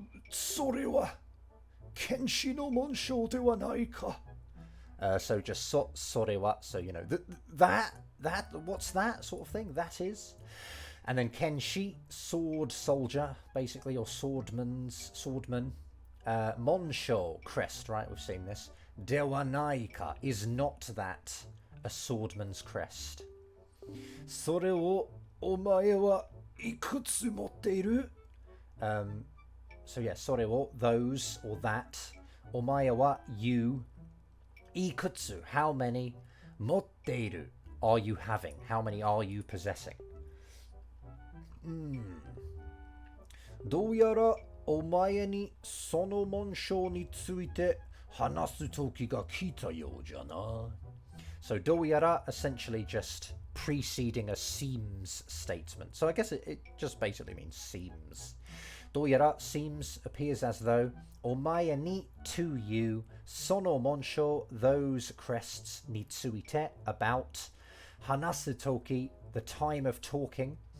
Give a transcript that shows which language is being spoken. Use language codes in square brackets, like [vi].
[ja] それは剣士の紋章ではないか。 [en] So just [ja] sorewa, [en] so you know, that, what's that sort of thing? That is. And then kenshi, sword soldier, basically, or swordman. Monsho, crest, right? We've seen this. [ja] Dewa naika, [en] is not that a swordman's crest? [ja] それをお前はいくつ持っている？ [en] So yeah, [ja] sore wo, [en] those or that. [ja] Omae wa, [en] you. [ja] Ikutsu, [en] how many? [ja] Motteiru, [en] are you having? How many are you possessing? [ja] どうやらお前にその紋章について話す時が来たようじゃな。 [en] So [ja] doyara [en] essentially just preceding a seems statement. So I guess it just basically means seems. [ja] Doyara [en] seems, appears as though. [ja] Omae ni, [en] to you. [ja] Sono monsho, [en] those crests. [ja] Nitsuite, [en] about. [ja] Hanasu toki, [en] the time of talking.